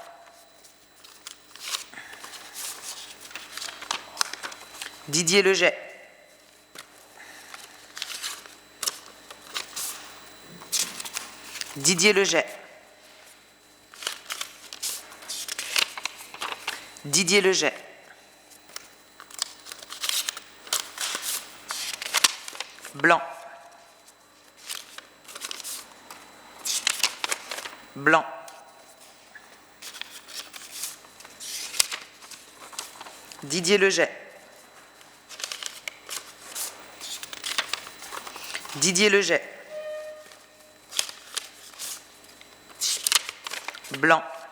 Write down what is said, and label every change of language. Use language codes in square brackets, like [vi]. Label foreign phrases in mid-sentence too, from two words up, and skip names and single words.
[fr] Didier Leget. Didier Leget. Didier Leget. Blanc. Blanc. Didier Leget. Didier Leget. Blanc.